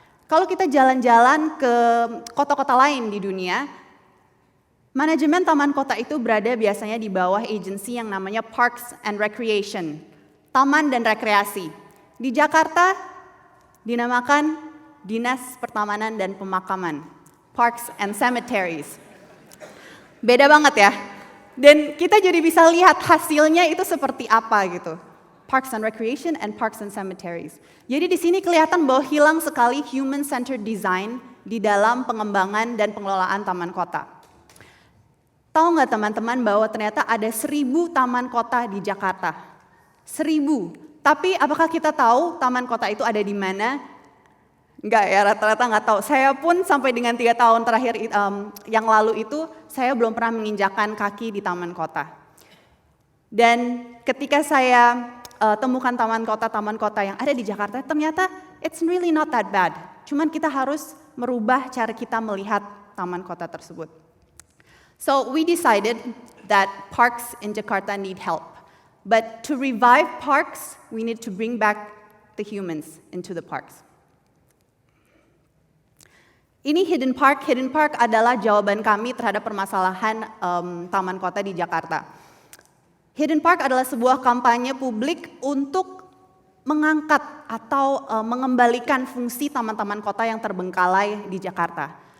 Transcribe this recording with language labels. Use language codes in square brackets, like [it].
[id] Kalau kita jalan-jalan ke kota-kota lain di dunia, manajemen taman kota itu berada biasanya di bawah agensi yang namanya Parks and Recreation, taman dan rekreasi. Di Jakarta dinamakan Dinas Pertamanan dan Pemakaman, Parks and Cemeteries. Beda banget ya. Dan kita jadi bisa lihat hasilnya itu seperti apa gitu. [en] Parks and Recreation and Parks and Cemeteries. [id] Jadi di sini kelihatan bahwa hilang sekali human-centered design di dalam pengembangan dan pengelolaan taman kota. Tahu nggak teman-teman bahwa ternyata ada 1.000 taman kota di Jakarta? 1.000. Tapi apakah kita tahu taman kota itu ada di mana? Enggak ya, rata-rata nggak tahu. Saya pun sampai dengan 3 tahun terakhir yang lalu itu, saya belum pernah menginjakkan kaki di taman kota. Dan ketika saya temukan taman kota yang ada di Jakarta, ternyata [en] it's really not that bad. [id] Cuman kita harus merubah cara kita melihat taman kota tersebut. [en] So we decided that parks in Jakarta need help. But to revive parks, we need to bring back the humans into the parks. [id] Ini Hidden Park. Hidden Park adalah jawaban kami terhadap permasalahan taman kota di Jakarta. Hidden Park adalah sebuah kampanye publik untuk mengangkat atau mengembalikan fungsi taman-taman kota yang terbengkalai di Jakarta.